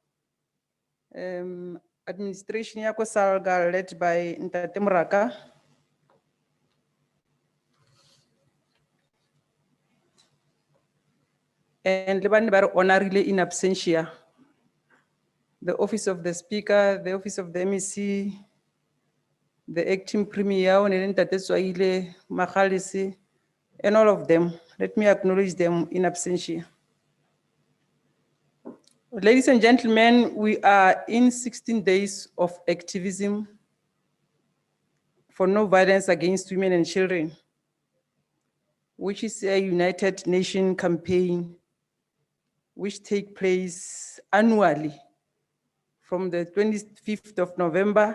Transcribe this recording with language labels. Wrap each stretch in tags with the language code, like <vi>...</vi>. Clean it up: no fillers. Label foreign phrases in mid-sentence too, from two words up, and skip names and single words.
<en>Administration yako SALGA led by Ntate Muraka. And</en> <st>lebani ba re</st> <en>honorary in absentia. The Office of the Speaker, the Office of the MEC, the Acting Premier, Ntate Tswaile, Makhalisi, and all of them. Let me acknowledge them in absentia. Ladies and gentlemen, we are in 16 days of activism for no violence against women and children, which is a United Nations campaign which takes place annually from the 25th of November.</en>